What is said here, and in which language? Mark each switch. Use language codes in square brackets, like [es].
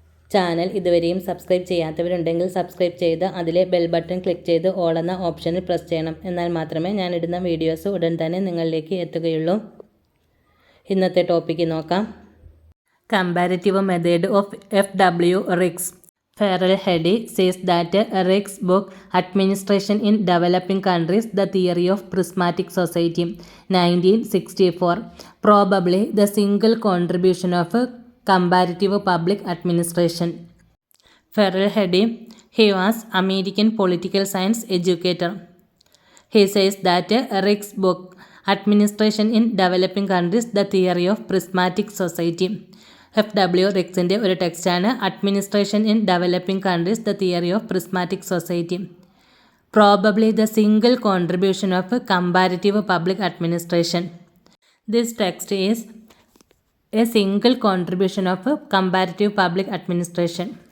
[ml] Channel ഇതുവരെയും subscribe ചെയ്യാത്തവരുണ്ടെങ്കിൽ subscribe ചെയ്ത് അതിലെ ബെൽ ബട്ടൺ ക്ലിക്ക് ചെയ്ത് ഓൾ എന്ന ഓപ്ഷനിൽ പ്രസ് ചെയ്യണം. എന്നാൽ മാത്രമേ ഞാനിടുന്ന വീഡിയോസ് ഉടൻ തന്നെ നിങ്ങളിലേക്ക് എത്തുകയുള്ളൂ. ഇന്നത്തെ ടോപ്പിക്ക് നോക്കാം. [en] Comparative method of FW Riggs. Farrell Hedy says that Rick's book Administration in Developing Countries, The Theory of Prismatic Society, 1964, probably the single contribution of comparative public administration. Farrell Hedy, he was American political science educator. He says that Rick's book Administration in Developing Countries, The Theory of Prismatic Society, [ml] FW റിക്സിൻ്റെ ഒരു ടെക്സ്റ്റാണ്. [en] Administration in developing countries, the theory of prismatic society, probably the single contribution of comparative public administration. This text is a single contribution of comparative public administration.